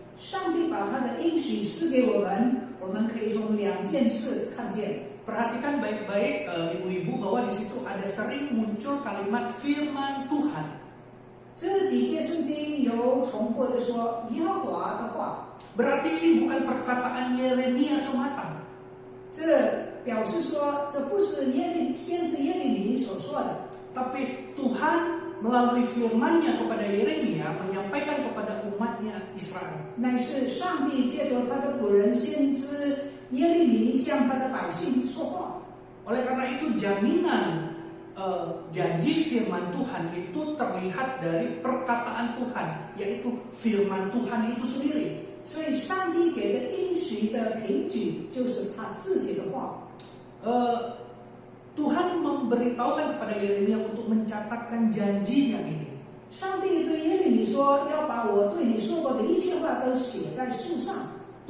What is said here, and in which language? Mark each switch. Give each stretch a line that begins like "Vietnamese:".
Chinese: 上帝把他的应许赐给我们，我们可以从两件事看见。
Indonesian: Perhatikan baik-baik ibu-ibu bahwa di situ ada sering muncul kalimat firman Tuhan.
Chinese: 这几节圣经有重复的说耶和华的话，
Indonesian: Berarti ini bukan perkataan Yeremia semata.
Chinese: 这表示说这不是先知耶利米所说的。
Indonesian: Tapi Tuhan melalui firman-Nya kepada Yeremia menyampaikan kepada umatnya Israel.
Chinese: 乃是上帝借着他的仆人先知耶利米向他的百姓说话。
Indonesian: Oleh karena itu jaminan janji firman Tuhan itu terlihat dari perkataan Tuhan, yaitu firman Tuhan itu sendiri.
Chinese: 所以上帝给的应许的凭据就是他自己的话。
Indonesian: Tuhan memberitahukan kepada Yeremia untuk mencatatkan janjinya ini.
Chinese: 上帝对耶利米说：“要把我对你说过的一切话都写在书上。”